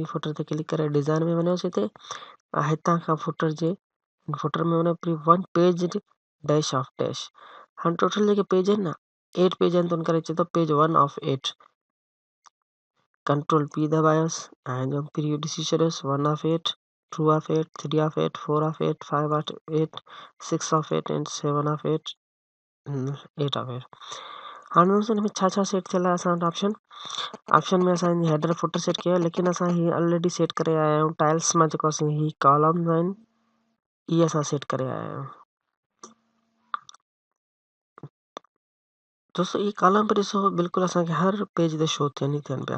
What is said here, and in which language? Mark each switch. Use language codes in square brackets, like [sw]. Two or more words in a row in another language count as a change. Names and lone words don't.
[sd] फुटर ते क्लिक करे डिज़ाइन में वञोसीं हिते, हितां खां फुटर में वञो [en] pre one page dash of dash. [sd] हाणे टोटल जेके पेज आहिनि न 8 पेज आहिनि, त उन करे चए थो [en] page 1 of 8. Control P [sd] दबायोसि ऐं जो प्रीव्यू ॾिसी छॾियोसि [en] 1 of 8, 2 of 8, 3 of 8, 4 of 8, 5 of 8, 6 of 8 and 7 of 8, 8 of 8. [sd] हाणे दोस्तों हिन में छा छा सेट थियल आहे असां वटि ऑप्शन में असां [en] header footer [sd] सेट कयो, लेकिन असां हीअ [en] already set [sd] करे आया आहियूं टाइल्स मां। जेको असां ही कॉलम्स आहिनि इहे असां सेट करे आया आहियूं। दोस्तों ये कॉलम पर ॾिसो बिल्कुलु असांखे हर पेज ते शो थियनि पिया।